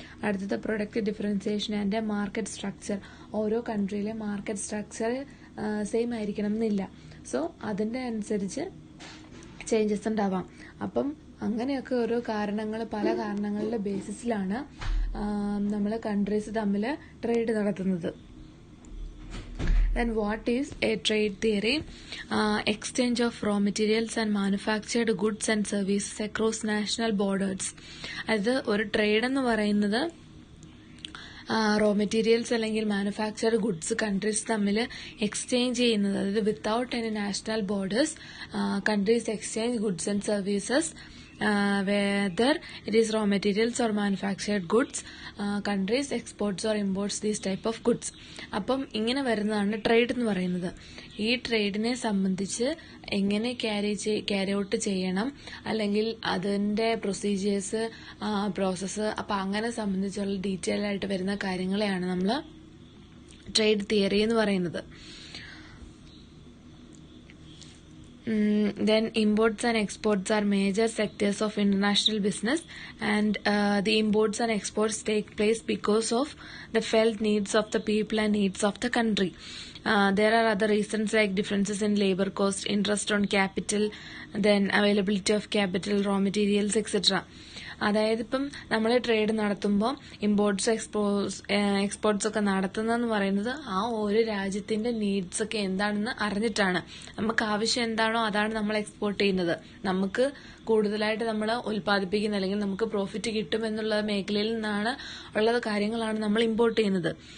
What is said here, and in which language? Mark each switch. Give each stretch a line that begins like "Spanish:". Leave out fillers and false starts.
Malayalam: അടുത്തത് product differentiation and market structure. ഓരോ കൺട്രിയിലെ market structure same ആയിരിക്കണം എന്നില്ല. സോ അതിൻ്റെ അനുസരിച്ച് ചേഞ്ചസ് ഉണ്ടാവാം. അപ്പം അങ്ങനെയൊക്കെ ഓരോ കാരണങ്ങൾ, പല കാരണങ്ങളുടെ ബേസിസിലാണ് നമ്മൾ കൺട്രീസ് തമ്മിൽ ട്രേഡ് നടത്തുന്നത്.
English: Then what is a trade theory? Exchange of raw materials and manufactured goods and services across national borders.
Malayalam: അത് ഒരു ട്രേഡ് എന്ന് പറയുന്നത് റോ മെറ്റീരിയൽസ് അല്ലെങ്കിൽ മാനുഫാക്ചർഡ് ഗുഡ്സ് കൺട്രീസ് തമ്മിൽ എക്സ്ചേഞ്ച് ചെയ്യുന്നത്.
English: അതായത് without any national borders countries exchange goods and services, whether it is raw materials or manufactured goods, countries exports or imports these type of goods.
Malayalam: അപ്പം ഇങ്ങനെ വരുന്നതാണ് trade എന്ന് പറയുന്നത്. ഈ ട്രേഡിനെ സംബന്ധിച്ച് എങ്ങനെ ക്യാരി ഔട്ട് ചെയ്യണം, അല്ലെങ്കിൽ അതിന്റെ പ്രൊസീജിയേഴ്സ്, പ്രോസസ്സ്, അപ്പം അങ്ങനെ സംബന്ധിച്ചുള്ള ഡീറ്റെയിൽ ആയിട്ട് വരുന്ന കാര്യങ്ങളെയാണ് നമ്മൾ ട്രേഡ് തിയറി എന്ന് പറയുന്നത്.
English: Then imports and exports are major sectors of international business, and the imports and exports take place because of the felt needs of the people and needs of the country. There are other reasons like differences in labor cost, interest on capital, then availability of capital, raw materials, etc.
Malayalam: അതായത് ഇപ്പം നമ്മൾ trade നടത്തുമ്പോൾ imports exports ഒക്കെ നടത്തുന്നതെന്ന് പറയുന്നത് ആ ഒരു രാജ്യത്തിന്റെ നീഡ്സ് ഒക്കെ എന്താണെന്ന് അറിഞ്ഞിട്ടാണ്. നമുക്ക് ആവശ്യം എന്താണോ അതാണ് നമ്മൾ എക്സ്പോർട്ട് ചെയ്യുന്നത്. നമുക്ക് കൂടുതലായിട്ട് നമ്മൾ ഉൽപ്പാദിപ്പിക്കുന്ന അല്ലെങ്കിൽ നമുക്ക് പ്രോഫിറ്റ് കിട്ടും എന്നുള്ള മേഖലയിൽ നിന്നാണ് ഉള്ളത് കാര്യങ്ങളാണ് നമ്മൾ ഇമ്പോർട്ട് ചെയ്യുന്നത്.